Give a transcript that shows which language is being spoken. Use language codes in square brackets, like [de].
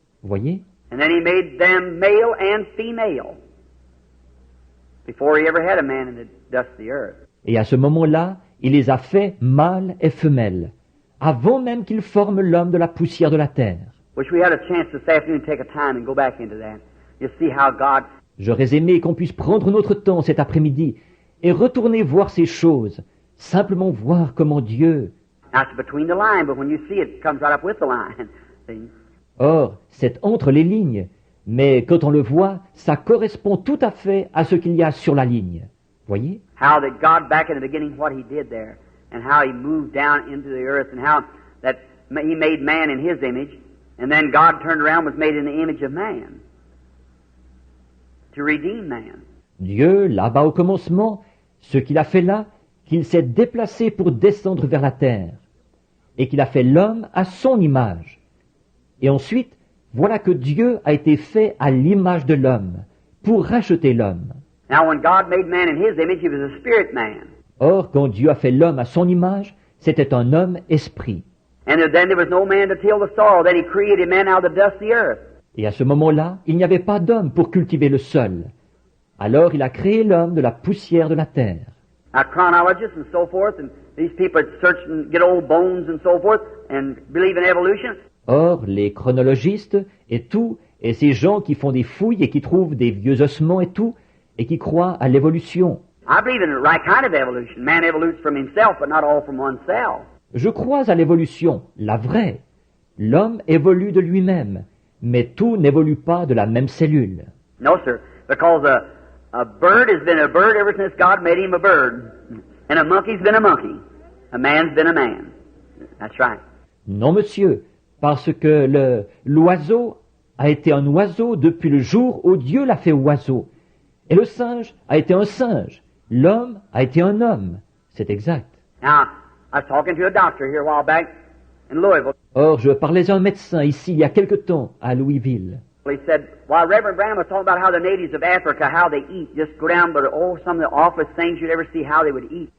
[fr] Voyez? [en] And then he made them male and female before he ever had a man in the dust of the earth. [fr] Et à ce moment-là, il les a fait mâles et femelles, avant même qu'il forme l'homme de la poussière de la terre. [en] Wish we had a chance this afternoon to take a time and go back into that. You see how God. [fr] J'aurais aimé qu'on puisse prendre notre temps cet après-midi et retourner voir ces choses, simplement voir comment Dieu. [en] Now it's between the line, but when you see it, it comes right up with the line. See? [fr] Or, c'est entre les lignes, mais quand on le voit, ça correspond tout à fait à ce qu'il y a sur la ligne. Voyez? [en] How that God back in the beginning, what He did there, and how He moved down into the earth, and how that He made man in His image, and then God turned around and was made in the image of man. to redeem man. [fr] Dieu, là-bas au commencement, ce qu'il a fait là, qu'il s'est déplacé pour descendre vers la terre, et qu'il a fait l'homme à son image. Et ensuite, voilà que Dieu a été fait à l'image de l'homme, pour racheter l'homme. [en] Now, when God made man in His image, He was a spirit man. [fr] Or, quand Dieu a fait l'homme à son image, c'était un homme esprit. [en] And then there was no man to till the soil. Then He created man out of the dust of the earth. [fr] Et à ce moment-là, il n'y avait pas d'homme pour cultiver le sol. Alors il a créé l'homme de la poussière de la terre. [en] Now, chronologists and so forth, and these people that search and get old bones and so forth, and believe in evolution. [fr] Or, les chronologistes et tout, et ces gens qui font des fouilles et qui trouvent des vieux ossements et tout, et qui croient à l'évolution. [en] I believe in the right kind of evolution. Man evolutes from himself, but not all from oneself. [fr] Je crois à l'évolution, la vraie. L'homme évolue de lui-même, mais tout n'évolue pas de la même cellule. [en] No, sir, because a bird has been a bird ever since God made him a bird, and a monkey's been a monkey. A man's been a man. That's right. [fr] Non, monsieur, parce que l'oiseau a été un oiseau depuis le jour où Dieu l'a fait oiseau. Et le singe a été un singe. L'homme a été un homme. C'est exact. [en] Now, I was talking to a doctor here a while back in Louisville. [fr] Or, je parlais à un médecin ici il y a quelque temps à Louisville. [en] He said, while Reverend Branham was talking about how the natives of Africa, how they eat, just go down, but oh, some of the awfulest things you'd ever see how they would eat.